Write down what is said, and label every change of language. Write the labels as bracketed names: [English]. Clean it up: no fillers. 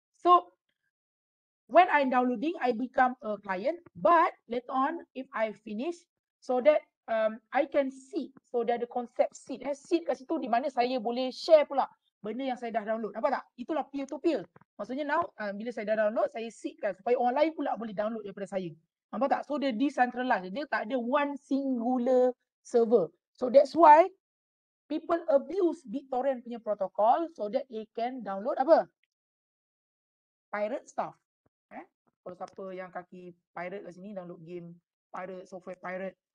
[English] So when I'm downloading, I become a client, but later on if I finish, so that I can see, so there [Malay] ada konsep seed. Seed kat situ di mana saya boleh share pula benda yang saya dah download. Nampak tak? Itulah peer to peer. Maksudnya now bila saya dah download, saya seedkan supaya orang lain pula boleh download daripada saya. Nampak tak? So dia decentralized. Dia tak ada [English] one singular server. So that's why people abuse BitTorrent punya protocol so that they can download apa? Pirate stuff. [Malay] Kalau siapa yang kaki pirate kat sini, download game pirate, software pirate.